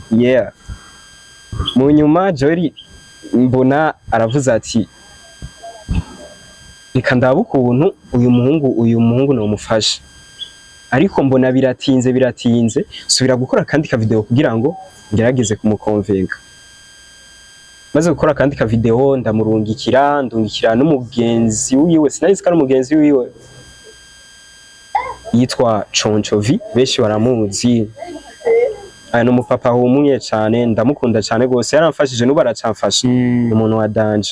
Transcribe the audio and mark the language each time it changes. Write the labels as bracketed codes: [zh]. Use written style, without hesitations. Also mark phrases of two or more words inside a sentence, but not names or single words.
[rn] Mu nyuma Joel mbona aravuze ati reka ndabuka ubuntu uyu muhungu no mufasha ariko mbona biratinze subira gukora kandi ka video kugira ngo ngerageze kumukonvenga. Maze gukora kandi ka video ndamurungikira n'umugenzi wiwe sinayise kandi umugenzi wiwe yitwa Chonchovi benshi baramuzi aya no mupapa humunye cyane ndamukunda cyane gose yaramfashije n'ubu aracamfasha umuntu wa danje.